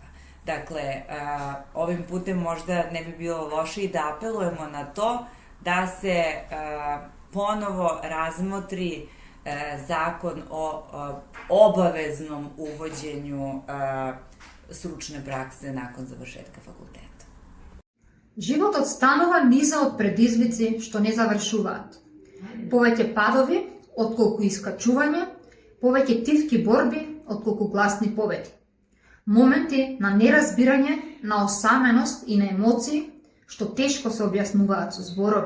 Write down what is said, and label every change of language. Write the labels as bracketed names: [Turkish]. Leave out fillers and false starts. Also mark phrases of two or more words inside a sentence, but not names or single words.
[Serbian] Dakle, ovim putem možda ne bi bilo loše i da apelujemo na to da se ponovo razmotri zakon o obaveznom uvođenju stručne prakse nakon završetka fakulteta. [Macedonian] Животот станува низа од предизвици што не завршуваат. Повеќе падови, отколку искачување, повеќе тивки борби, отколку гласни победи. Моменти на неразбирање, на осаменост и на емоции, што тешко се објаснуваат со зборови.